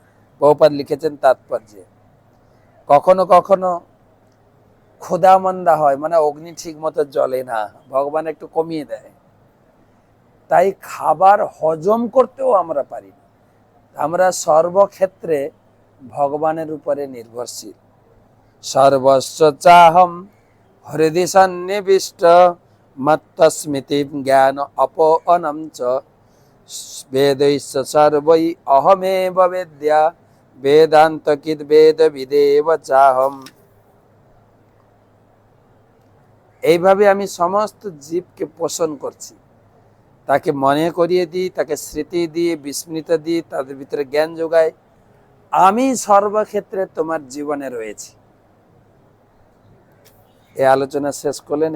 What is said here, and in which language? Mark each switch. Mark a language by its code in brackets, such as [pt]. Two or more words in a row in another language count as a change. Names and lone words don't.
[bn] বহুপাদ লিখেছেন তাৎপর্যে, কখনো কখনো ক্ষুধা মন্দা হয়, মানে অগ্নি ঠিক মতো জ্বলে না, ভগবান একটু কমিয়ে দেয়, তাই খাবার হজম করতেও আমরা পারি না। আমরা সর্বক্ষেত্রে ভগবানের উপরে নির্ভরশীল। [sa] সর্বস্ব চাহম হৃদি সন্নিবিষ্ট মত্তস্মৃতি জ্ঞান অপনম চ বেदैश्च सर्वै अहमेव वेद्या वेदान्तकिद् वेदविदेव चाहम। [bn] এইভাবে আমি সমস্ত জীবকে পোষণ করছি, তাকে মনে করিয়ে দিই, তাকে স্মৃতি দিয়ে বিস্মৃত দিই, তাদের ভিতরে জ্ঞান যোগাই। আমি সর্বক্ষেত্রে তোমার জীবনে রয়েছি। এই আলোচনা শেষ করলেন।